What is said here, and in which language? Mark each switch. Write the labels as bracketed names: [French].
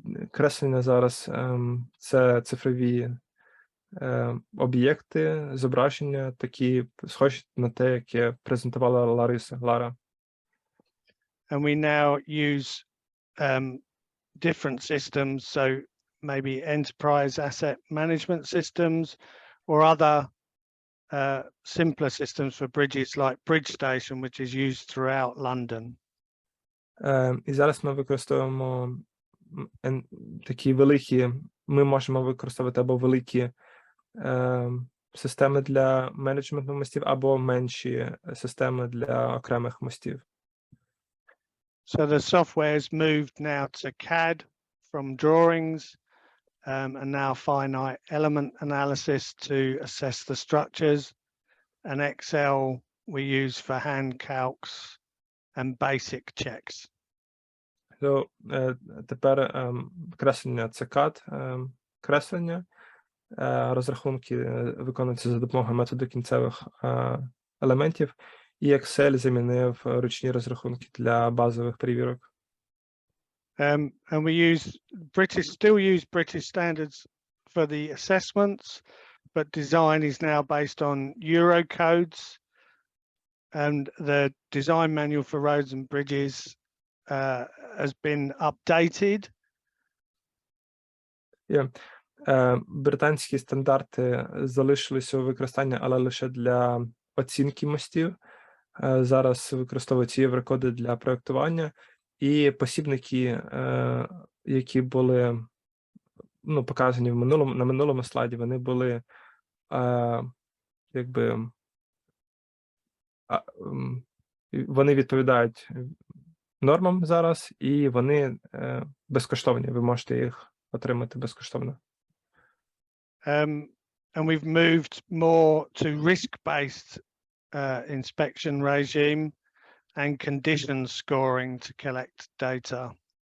[Ukrainian] Креслення зараз це цифрові об'єкти, зображення, такі схожі на те, яке презентувала Лара. [English] And we now use different systems, so maybe enterprise asset management systems or other simpler systems for bridges like Bridge Station, which is used throughout London. [Ukrainian] І зараз ми використовуємо такі великі, ми можемо використовувати або великі системи для менеджменту мостів, або менші системи для окремих мостів. [English] So the software has moved now to CAD from drawings and now finite element analysis to assess the structures, and Excel we use for hand calcs and basic checks. [Ukrainian] То тепер креслення – це CAD, креслення, розрахунки виконуються за допомогою методу кінцевих елементів, і Excel замінив ручні розрахунки для базових перевірок. [English] And we still use British standards for the assessments, but design is now based on Euro codes, and the design manual for roads and bridges has been updated. [Ukrainian] Британські стандарти залишилися у використанні, але лише для оцінки мостів. Зараз використовуються єврокоди для проєктування, і посібники, які були показані на минулому слайді, вони були вони відповідають нормам зараз, і вони безкоштовні. Ви можете їх отримати безкоштовно. [English] And we've moved more to risk-based inspection regime and condition scoring to collect data.